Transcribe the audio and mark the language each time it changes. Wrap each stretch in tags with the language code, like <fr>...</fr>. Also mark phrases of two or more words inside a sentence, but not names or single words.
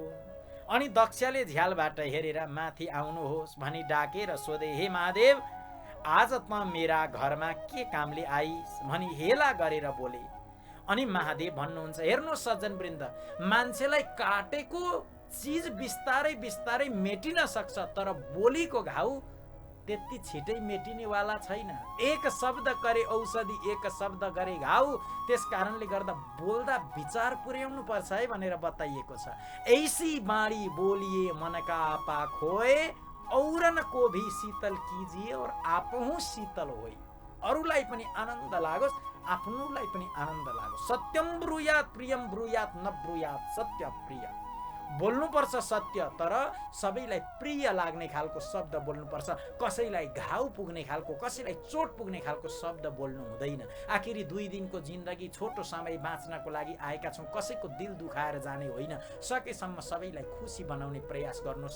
<ne>अनि दक्षले झ्यालबाट हेरेर माथि आउनुहोस् भनी डाकेर सोधे, हे महादेव, आज त मेरा घरमा के कामले आइस भनी हेला गरेर बोले। अनि महादेव भन्नुहुन्छ, हेर्नुहोस् सज्जनवृन्द, मान्छेलाई काटेको चिज बिस्तारै बिस्तारै मेटिन सक्छ, तर बोलीको घाउ त्यति छिटै मेटिनेवाला छैन।</ne> <hi>एक शब्द करे औषधि, एक शब्द करे घाउ।</hi> <ne>त्यस कारणले गर्दा बोल्दा विचार पुर्याउनु पर्छ है भनेर बताइएको छ।</ne> <hi>ऐसी बाणी बोलिए मन का आपा खोए, औरन को भी शीतल कीजिए और आपहु शीतल होई।</hi> <ne>अरूलाई पनि आनन्द लागोस्, आफ्नोलाई पनि आनन्द लागोस्।</ne> <sa>सत्यम ब्रूयात प्रियम ब्रूयात न ब्रूयात सत्य प्रिय।</sa> <ne>बोल्नुपर्छ सत्य, तर सबैलाई प्रिय लाग्ने खालको शब्द बोल्नुपर्छ। कसैलाई घाउ पुग्ने खालको, कसैलाई चोट पुग्ने खालको शब्द बोल्नु हुँदैन। आखिरी 2 दिनको जिन्दगी, छोटो समय बाँच्नको लागि आएका छौँ। कसैको दिल दुखाएर जाने होइन। सकेसम्म सबैलाई खुसी बनाउने प्रयास गर्नु।</ne>